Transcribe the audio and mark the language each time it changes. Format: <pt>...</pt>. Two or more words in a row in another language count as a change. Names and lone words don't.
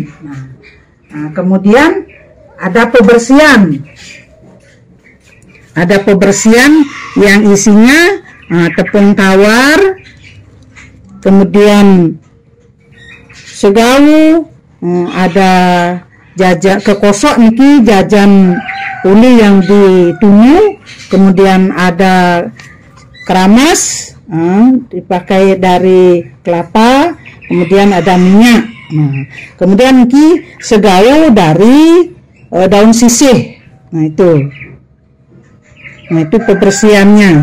<id>Kemudian ada pebersihan. Ada pebersihan yang isinya tepung tawar, kemudian segawu, ada jajan kekosok niki jajan uli yang ditunu, kemudian ada keramas dipakai dari kelapa, kemudian ada minyak. Kemudian niki segawu dari daun sisih. Itu pebersihannya.</id>